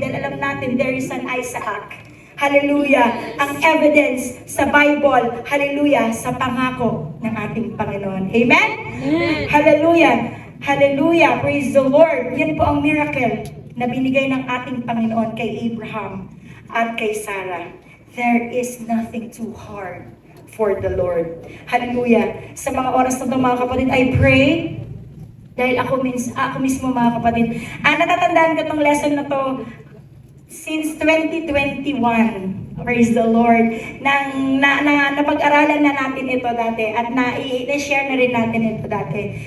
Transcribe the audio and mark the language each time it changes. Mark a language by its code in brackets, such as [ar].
[tl] Dahil alam natin, [en] there is an Isaac. Hallelujah. [tl] Ang evidence sa Bible, hallelujah, sa pangako ng ating Panginoon. Amen? Hallelujah. Hallelujah. Praise the Lord. Yan po ang miracle na binigay ng ating Panginoon kay Abraham at kay Sarah. [en] There is nothing too hard for the Lord. [tl] Hallelujah. Sa mga oras na ito, mga kapatid, [en] I pray, [tl] dahil ako mismo, mga kapatid, natatandaan ko itong lesson na to since 2021. [en] Praise the Lord. [tl] Napag-aralan na natin ito dati at na-share na rin natin ito dati.